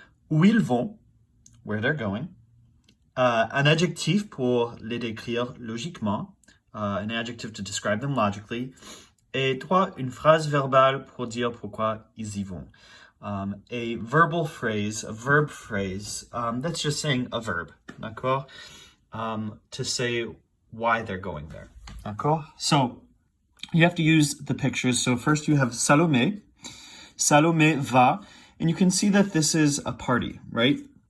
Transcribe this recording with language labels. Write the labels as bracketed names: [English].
[French] Où ils vont, [English] where they're going. [French] Un adjectif pour les décrire logiquement, [English] an adjective to describe them logically, [French] et trois, une phrase verbale pour dire pourquoi ils y vont. [English] A verbal phrase, a verb phrase, that's just saying a verb, d'accord? To say why they're going there, d'accord? So you have to use the pictures. So first you have Salomé. Salomé va, and you can see that this is a party, right?